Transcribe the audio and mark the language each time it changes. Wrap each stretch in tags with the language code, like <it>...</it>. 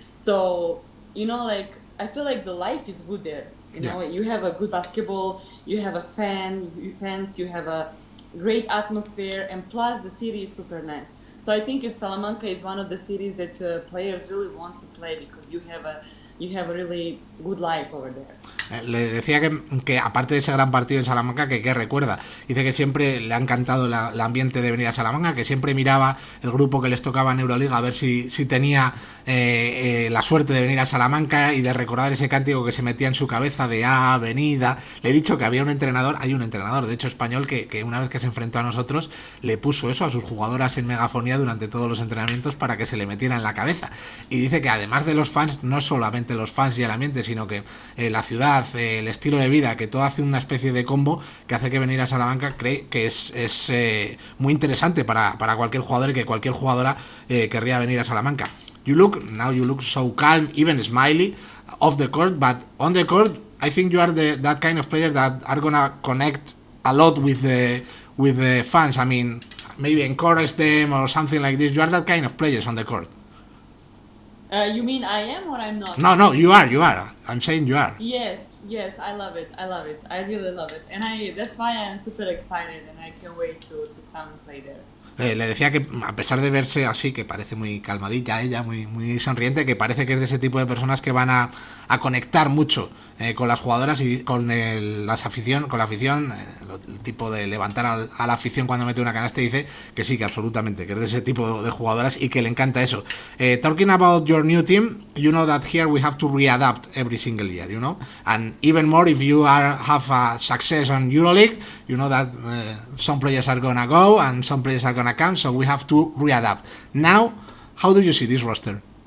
<en>So, like I feel like the life is good there. Yeah. You have a good basketball, you have fans, you have a great atmosphere, and plus the city is super nice. So I think Salamanca is one of the cities that players really want to play because you have a really good life over there.</en> <es>Le decía que aparte de ese gran partido en Salamanca, que recuerda, dice que siempre le ha encantado el ambiente de venir a Salamanca, que siempre miraba el grupo que les tocaba en Euroliga a ver si tenía la suerte de venir a Salamanca y de recordar ese cántico que se metía en su cabeza de Avenida. Le he dicho que hay un entrenador, de hecho español, que una vez que se enfrentó a nosotros le puso eso a sus jugadoras en megafonía durante todos los entrenamientos para que se le metiera en la cabeza. Y dice que además de los fans, no solamente los fans y el ambiente, sino que la ciudad, el estilo de vida, que todo hace una especie de combo que hace que venir a Salamanca cree que es muy interesante para cualquier jugador y que cualquier jugadora querría venir a Salamanca.</es> <en>You look so calm, even smiley off the court, but on the court I think you are that kind of player that are gonna connect a lot with the fans. I mean, maybe encourage them or something like this. You are that kind of players on the court. You mean I am or I'm not? No, you are. I'm saying you are. Yes, I love it. I really love it, and that's why I'm super excited, and I can't wait to come and play there.</en> <es>Le decía que a pesar de verse así, que parece muy calmadita ella, muy sonriente, que parece que es de ese tipo de personas que van a conectar mucho con las jugadoras y con la afición, el tipo de levantar a la afición cuando mete una canasta, y dice que sí, que absolutamente, que es de ese tipo de jugadoras y que le encanta eso.</es> <en>Talking about your new team, you know that here we have to readapt every single year, and even more if you have a success on EuroLeague, you know that some players are gonna go and some players are gonna come, so we have to readapt. Now, how do you see this roster?</en>